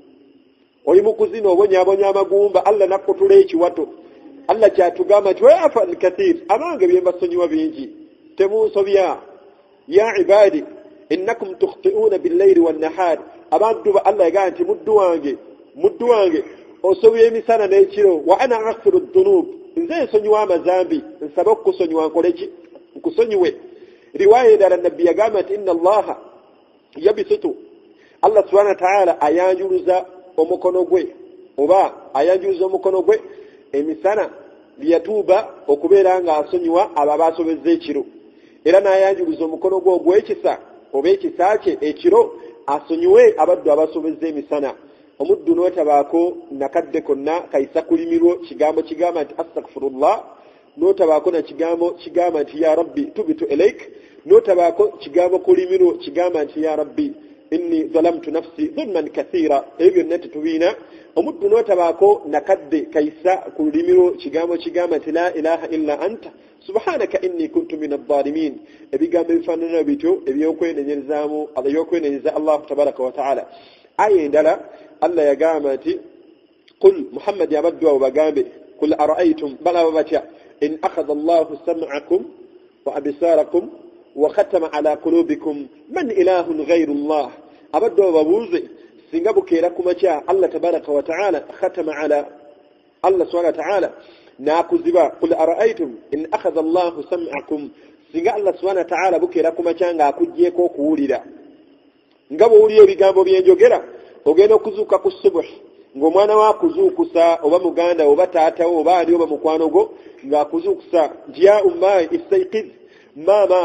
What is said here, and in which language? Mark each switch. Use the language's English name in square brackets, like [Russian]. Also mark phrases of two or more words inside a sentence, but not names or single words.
[Ganda] oli mu kuzina obonyaabonya amagumba Allah n'akutula ekiwato Allah kyatugamba nti [Arabic] ويعفو عن كثير [Ganda] abange byembasonyiwa bingi temunsobya [Arabic] يا عبادي إنكم تخطئون بالليل والنهار [Ganda] abantu ba Allah yagamba nti muddu wange osobya emisana n'ekiro wa [Arabic] أنا أغفر الذنوب [Ganda] nze nsonyiwa amazambi nsaba okukusonyiwa nkole ki nkusonyiwe riwaya endala nabbi yagamba nti [Arabic] إن الله يبسط [Ganda] Allah [Arabic] سبحانه وتعالى [Ganda] ayanjuluza omukono gwe oba ayanjuluza omukono gwe emisana liyatuuba okubeera nga asonyiwa abo abasobezza ekiro era n'ayanjuluza omukono gwe ogw'ekisa oba ekisa kye ekiro asonyiwe abaddu abasobezza emisana omuddu n'otabaako nakadde konna kayisa kulimirwo kigambo kigamba nti astaghfirullah n'otabaako na kigambo kigamba nti [Arabic] يا ربي تبت إليك [Ganda] n'otabaako kigambo kulimirwo kigamba nti [Arabic] يا ربي إني ظلمت نفسي ظلما كثيرا [Ganda] ebyo byonna tetubiina omuddu n'otabaako nakadde kayisa kulimirwo kigambo kigamba nti [Arabic] لا إله إلا أنت سبحانك إني كنت من الظالمين [Ganda] ebigambo ebifaanana bityo ebyokwenenyeza Allah [Arabic] تبارك وتعالى [Ganda] aya endala Allah yagamba nti qul Muhammad yabaddu abo bagambe [Arabic] قل أرأيتم [Ganda] bala batya [Arabic] إن أخذ الله سمعكم وأبصاركم وختم على قلوبكم من إله غير الله [Ganda] abaddu babuze singa bukeera kumakya Allah [Arabic] تبارك وتعالى ختم على الله سبحانه وتعالى [Ganda] nakuziba [Arabic] قل أرأيتم إن أخذ الله سمعكم [Ganda] singa Allah [Arabic] سبحانه وتعالى [Ganda] bukeera kumakya nga akujjeko okuwulira ngabo uli ebigambo byenjogera ogenda okuzuuka ku subuh ng'omwana wa kuzuukusa oba muganda oba taatawo oba ali oba mukwano gwo ng'akuzuukusa [Arabic] يا أمي استيقظ [Ganda] mama